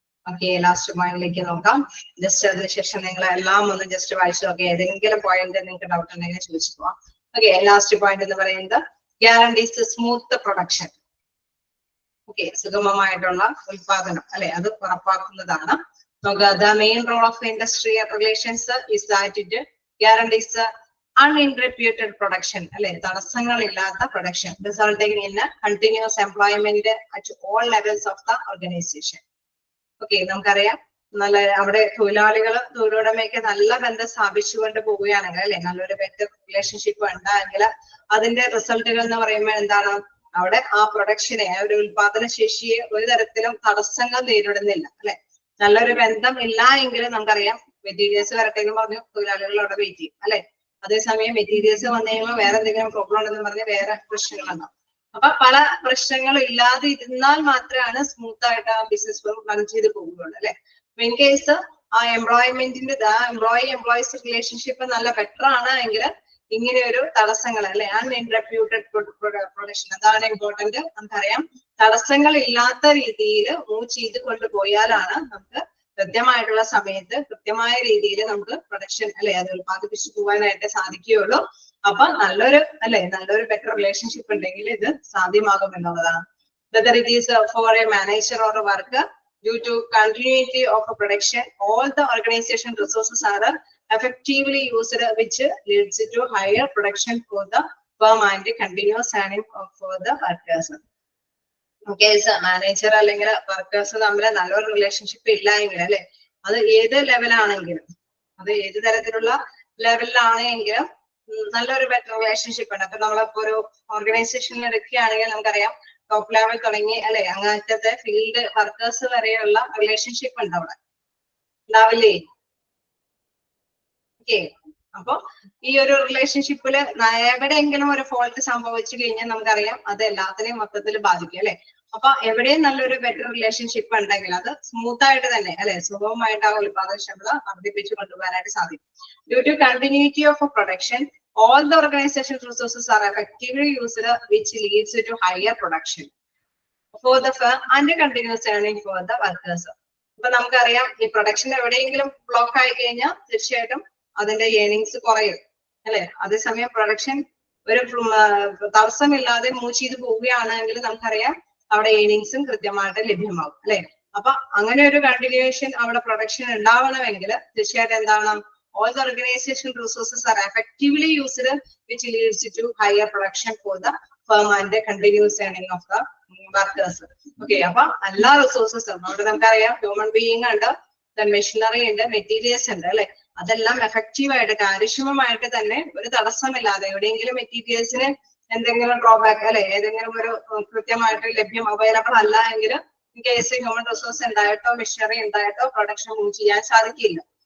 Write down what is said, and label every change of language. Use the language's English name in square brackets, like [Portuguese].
[Malayalam] Okay, last പോയിന്റിലേക്ക് നോക്കാം. Just അതിനുശേഷം നിങ്ങൾ എല്ലാം ഒന്ന് ജസ്റ്റ് വായിച്ചു നോക്കി, ഏതെങ്കിലും പോയിന്റ് നിങ്ങൾക്ക് ഡൗട്ട് ഉണ്ടെങ്കിൽ ചോദിച്ചു പോവാം. ഓക്കെ, ലാസ്റ്റ് പോയിന്റ് എന്ന് പറയുന്നത് ഗ്യാരണ്ടീസ് സ്മൂത്ത് പ്രൊഡക്ഷൻ. ഓക്കെ, സുഗമമായിട്ടുള്ള ഉത്പാദനം അല്ലെ, അത് ഉറപ്പാക്കുന്നതാണ്. [English] The main role of industrial relations is that it guarantees uninterrupted production [Malayalam] അല്ലെ, തടസ്സങ്ങളില്ലാത്ത production [English] resulting in continuous employment at all levels of the organization. [Malayalam] Okay, നമുക്കറിയാം നല്ല അവിടെ തൊഴിലുടമയൊക്കെ നല്ല ബന്ധം സ്ഥാപിച്ചുകൊണ്ട് പോവുകയാണെങ്കിൽ അല്ലെ, നല്ലൊരു ബെറ്റർ റിലേഷൻഷിപ്പ് ഉണ്ടായെങ്കിൽ അതിന്റെ റിസൾട്ടുകൾ എന്ന് പറയുമ്പോൾ എന്താണ്? അവിടെ ആ പ്രൊഡക്ഷനെ ആ ഒരു ഉത്പാദന ശേഷിയെ ഒരു തരത്തിലും തടസ്സങ്ങൾ നേരിടുന്നില്ല അല്ലെ. നല്ലൊരു ബന്ധം ഇല്ല എങ്കിൽ നമുക്കറിയാം മെറ്റീരിയൽസ് വരട്ടെ എന്ന് പറഞ്ഞു തൊഴിലാളികൾ അവിടെ വെയിറ്റ് ചെയ്യും അല്ലെ. അതേസമയം മെറ്റീരിയൽസ് വന്നു കഴിയുമ്പോൾ വേറെ എന്തെങ്കിലും പ്രോബ്ലം ഉണ്ടെന്ന് പറഞ്ഞ് വേറെ പ്രശ്നങ്ങളുണ്ടാവും. അപ്പൊ പല പ്രശ്നങ്ങൾ ഇല്ലാതെ ഇരുന്നാൽ മാത്രമാണ് സ്മൂത്ത് ആയിട്ട് ആ ബിസിനസ് റൺ ചെയ്ത് പോകുകയുള്ളൂ അല്ലെ. ഇൻ കേസ് ആ എംപ്ലോയ്മെന്റിന്റെ എംപ്ലോയീസ് റിലേഷൻഷിപ്പ് നല്ല ബെറ്റർ ആണ് എങ്കിൽ ഇങ്ങനെ ഒരു തടസ്സങ്ങൾ അല്ലെ അൺഇൻറെപ്യൂട്ടഡ് പ്രൊഡക്ഷൻ അതാണ് ഇമ്പോർട്ടന്റ്. നമുക്കറിയാം തടസ്സങ്ങൾ ഇല്ലാത്ത രീതിയിൽ മൂവ് ചെയ്ത് കൊണ്ടുപോയാലാണ് നമുക്ക് കൃത്യമായിട്ടുള്ള സമയത്ത് കൃത്യമായ രീതിയിൽ നമുക്ക് പ്രൊഡക്ഷൻ അല്ലെ അത് ഉത്പാദിപ്പിച്ചു പോകാനായിട്ട് സാധിക്കുകയുള്ളൂ. അപ്പൊ നല്ലൊരു ബെറ്റർ റിലേഷൻഷിപ്പ് ഉണ്ടെങ്കിൽ ഇത് സാധ്യമാകും എന്നുള്ളതാണ്. [English] Whether it is for a manager or a worker, due to continuity of a production, all the organization resources are effectively used, which leads to higher production for the firm and continuous earning for the workers. [Malayalam] Manager അല്ലെങ്കിൽ workers തമ്മിൽ നല്ലൊരു relationship ഇല്ല എങ്കിൽ അല്ലെ അത് ഏത് ലെവലാണെങ്കിലും അത് ഏത് തരത്തിലുള്ള ലെവലിലാണെങ്കിലും നല്ലൊരു ബെറ്റർ റിലേഷൻഷിപ്പ് ഉണ്ട്. അപ്പൊ നമ്മളിപ്പോ ഒരു ഓർഗനൈസേഷനിൽ എടുക്കുകയാണെങ്കിൽ നമുക്കറിയാം ടോപ്പ് ലെവൽ തുടങ്ങി അല്ലെ അങ്ങനത്തെ ഫീൽഡ് വർക്കേഴ്സ് വരെയുള്ള റിലേഷൻഷിപ്പ് ഉണ്ട് അവിടെ ഉണ്ടാവില്ലേ? ഓക്കെ. അപ്പൊ ഈ ഒരു റിലേഷൻഷിപ്പില് എവിടെയെങ്കിലും ഒരു ഫോൾട്ട് സംഭവിച്ചു കഴിഞ്ഞാൽ നമുക്കറിയാം അത് എല്ലാത്തിനെയും മൊത്തത്തിൽ ബാധിക്കും അല്ലെ. അപ്പൊ എവിടെയും നല്ലൊരു ബെറ്റർ റിലേഷൻഷിപ്പ് ഉണ്ടെങ്കിൽ അത് സ്മൂത്ത് ആയിട്ട് തന്നെ അല്ലെ സുഗമമായിട്ട് ആ ഉത്പാദനക്ഷമത വർദ്ധിപ്പിച്ചു കൊണ്ടുപോകാനായിട്ട് സാധിക്കും. [English] Due to continuity of production all the organization resources are effectively used, which leads to higher production for the firm and continuous earning for the workers. [Malayalam] അപ്പൊ നമുക്കറിയാം ഈ പ്രൊഡക്ഷൻ എവിടെയെങ്കിലും ബ്ലോക്ക് ആയി കഴിഞ്ഞാൽ തീർച്ചയായിട്ടും അതിന്റെ ഏർണിങ്സ് കുറയും അല്ലെ. അതേസമയം പ്രൊഡക്ഷൻ ഒരു തടസ്സമില്ലാതെ മൂവ് ചെയ്ത് പോവുകയാണെങ്കിൽ നമുക്കറിയാം അവിടെ ഏർണിങ്സും കൃത്യമായിട്ട് ലഭ്യമാകും അല്ലെ. അപ്പൊ അങ്ങനെ ഒരു കണ്ടിന്യൂവേഷൻ അവിടെ പ്രൊഡക്ഷൻ ഉണ്ടാവണമെങ്കിൽ തീർച്ചയായിട്ടും എന്താണ് [English] all the organization resources are effectively used, which leads to higher production for the firm and the continuous earning of the workers. [Malayalam] Okay, അപ്പൊ എല്ലാ റിസോഴ്സസും അവിടെ നമുക്കറിയാം ഹ്യൂമൻ ബീയിങ് ഉണ്ട്, മെഷീനറി ഉണ്ട്, മെറ്റീരിയൽസ് ഉണ്ട് അല്ലെ. അതെല്ലാം എഫക്റ്റീവ് ആയിട്ട് കാര്യക്ഷമമായിട്ട് തന്നെ ഒരു തടസ്സമില്ലാതെ എവിടെയെങ്കിലും മെറ്റീരിയൽസിന് എന്തെങ്കിലും ഡ്രോബാക്ക് അല്ലെ ഏതെങ്കിലും ഒരു കൃത്യമായിട്ട് ലഭ്യം അവൈലബിൾ അല്ല എങ്കിൽ in case human resource ഉണ്ടായിട്ടോ machinery ഉണ്ടായിട്ടോ production move ചെയ്യാൻ സാധിക്കില്ല.